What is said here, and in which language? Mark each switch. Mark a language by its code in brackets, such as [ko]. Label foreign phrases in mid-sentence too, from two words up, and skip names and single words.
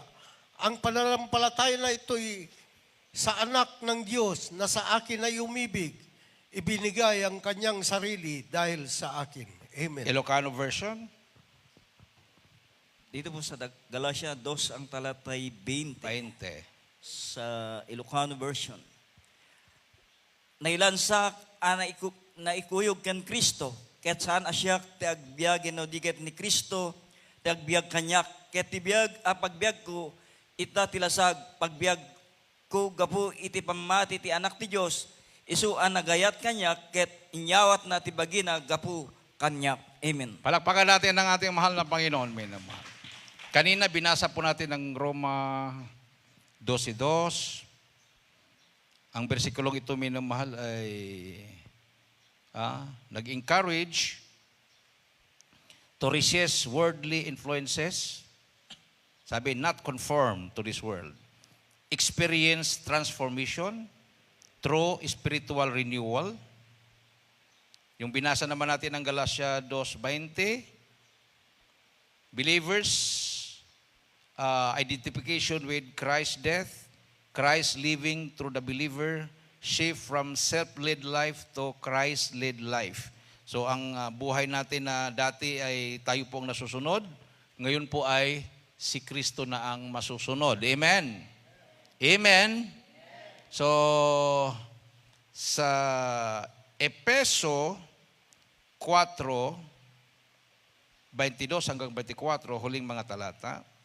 [tl] Ang pananampalataya na ito'y sa anak ng Diyos na sa akin ay umibig, ibinigay ang kanyang sarili dahil sa akin. Amen. [en] Ilocano version. [tl] Dito po sa Galatia 2 ang talatay 20 20. sa Ilocano version. [ilo] Nailansak na ikuyog kan Kristo, ket saan asyak ti agbiagin no diket ni Kristo, ti agbiag kanyak, ket ti biag pagbiag ko, ita tilasag, pagbiag ko gapu iti pamati ti anak ti Diyos, isuan nagayat kanyak, ket inyawat na ti bagina gapu kanyak. Amen. [tl] Palakpakan natin ang ating mahal na Panginoon, minamahal. Kanina binasa po natin ang Roma 12:2. Ang bersikulong ito, minamahal, ay nag- [en] encourage to resist worldly influences. Sabi, not conform to this world. Experience transformation through spiritual renewal. [tl] Yung binasa naman natin ng Galatia 2:20, [en] believers, identification with Christ's death, Christ living through the believer, shift from self-led life to Christ-led life. [tl] So ang buhay natin na dati ay tayo pong nasusunod, ngayon po ay si Kristo na ang masusunod. Amen? Amen? So, sa Epeso 4:22 hanggang 24, huling mga talata.